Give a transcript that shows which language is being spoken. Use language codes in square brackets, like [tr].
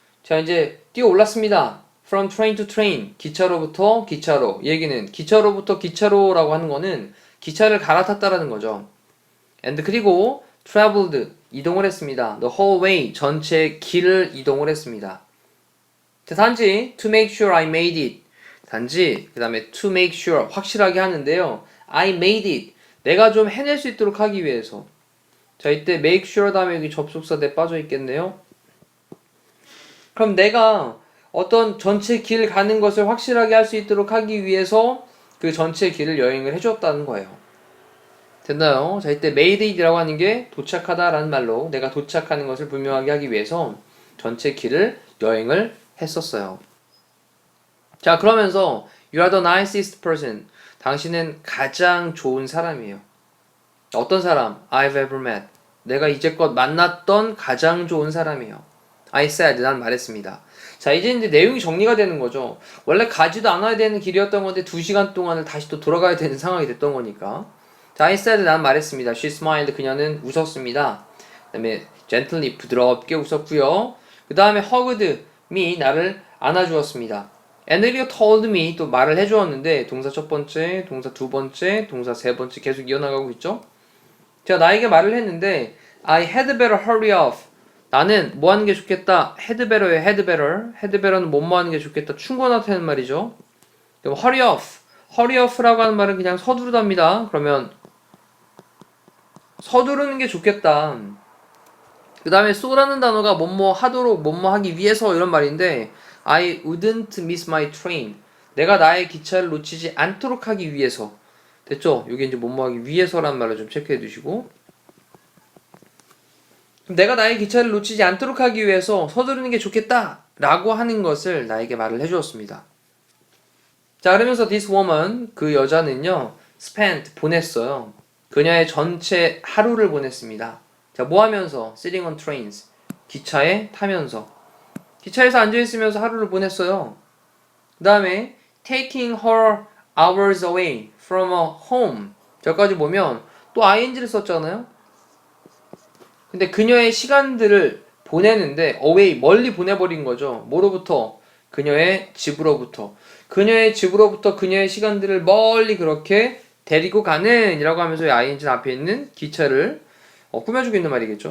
[ko] 자 이제 뛰어 올랐습니다. [en] From train to train. [ko] 기차로부터 기차로. 이 얘기는 기차로부터 기차로라고 하는 거는 기차를 갈아탔다라는 거죠. [en] And [ko] 그리고 [en] traveled. [ko] 이동을 했습니다. [en] The whole way. [ko] 전체 길을 이동을 했습니다. 자, 단지 [en] to make sure I made it. [ko] 단지 그 다음에 to make sure. 확실하게 하는데요. [en] I made it. [ko] 내가 좀 해낼 수 있도록 하기 위해서. 자 이때 make sure 다음에 여기 접속사 내 빠져 있겠네요. 그럼 내가 어떤 전체 길 가는 것을 확실하게 할 수 있도록 하기 위해서 그 전체 길을 여행을 해주었다는 거예요. 됐나요? 자 이때 made it이라고 하는 게 도착하다라는 말로 내가 도착하는 것을 분명하게 하기 위해서 전체 길을 여행을 했었어요. 자 그러면서 [en] You are the nicest person. [ko] 당신은 가장 좋은 사람이에요. 어떤 사람? [en] I've ever met. [ko] 내가 이제껏 만났던 가장 좋은 사람이에요. [en] I said. [ko] 난 말했습니다. 자, 이제 내용이 정리가 되는 거죠. 원래 가지도 않아야 되는 길이었던 건데 2시간 동안을 다시 또 돌아가야 되는 상황이 됐던 거니까. 자, [en] I said. [ko] 난 말했습니다. [en] She smiled. [ko] 그녀는 웃었습니다. 그 다음에 gently. 부드럽게 웃었고요. 그 다음에 [en] hugged me. [ko] 나를 안아주었습니다. [en] And [ko] 그리고 [en] told me. [ko] 또 말을 해주었는데 동사 첫 번째, 동사 두 번째, 동사 세 번째 계속 이어나가고 있죠. 제가 나에게 말을 했는데 [en] I had better hurry off. [ko] 나는 뭐 하는 게 좋겠다. had better예요. [en] had better. [ko] had better는 뭐뭐 하는 게 좋겠다. 충고나타는 말이죠. 그럼 [en] hurry off. [ko] hurry off라고 하는 말은 그냥 서두르답니다. 그러면 서두르는 게 좋겠다. 그 다음에 so라는 단어가 뭐뭐 하도록 뭐뭐 하기 위해서 이런 말인데 [en] I wouldn't miss my train. [ko] 내가 나의 기차를 놓치지 않도록 하기 위해서. 됐죠? 이게 이제 뭐뭐 하기 위해서라는 말을 좀 체크해 두시고 내가 나의 기차를 놓치지 않도록 하기 위해서 서두르는 게 좋겠다 라고 하는 것을 나에게 말을 해주었습니다. 자 그러면서 [en] this woman [ko] 그 여자는요 spent 보냈어요. 그녀의 전체 하루를 보냈습니다. 자 뭐 하면서 [en] sitting on trains [ko] 기차에 타면서 기차에서 앉아있으면서 하루를 보냈어요. [en] 그 다음에 taking her hours away from a home. [ko] 저까지 보면 또 ing를 썼잖아요. 근데 그녀의 시간들을 보내는데 away 멀리 보내버린 거죠. 뭐로부터? 그녀의 집으로부터. 그녀의 집으로부터 그녀의 시간들을 멀리 그렇게 데리고 가는 이라고 하면서 ing는 앞에 있는 기차를 꾸며주고 있는 말이겠죠.